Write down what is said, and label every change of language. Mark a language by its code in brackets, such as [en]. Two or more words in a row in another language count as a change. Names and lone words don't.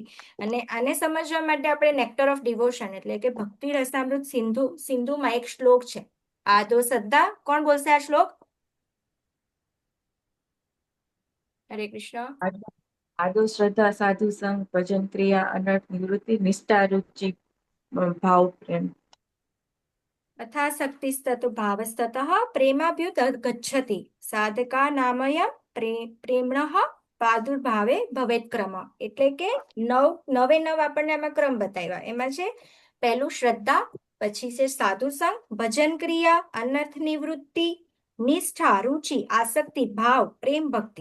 [gu] અને આને સમજવા માટે આપણે નેક્ટર ઓફ ડિવોશન એટલે કે ભક્તિ રસામૃત સિંધુમાં એક શ્લોક છે, આદો શ્રદ્ધા. કોણ બોલશે આ શ્લોક? હરે કૃષ્ણ. આદો શ્રદ્ધા, સાધુ સંગ, ભજન ક્રિયા, અનર્થ નિવૃત્તિ, નિષ્ઠા, રુચિ, ભાવ, પ્રેમ. [sa] यथाशक्तिस्तत् भावस्ततः प्रेमाभ्युत गच्छति साधका नामयम् प्रेमणः प्रादुर्भावे भवेत क्रम. [gu] એટલે કે નવે નવ આપણને આમાં ક્રમ બતાવ્યા. એમાં છે પહેલું શ્રદ્ધા, પછી છે સાધુ સંગ, ભજન ક્રિયા, અનર્થ નિવૃત્તિ, નિષ્ઠા, રુચિ, આસક્તિ, ભાવ, પ્રેમ ભક્તિ.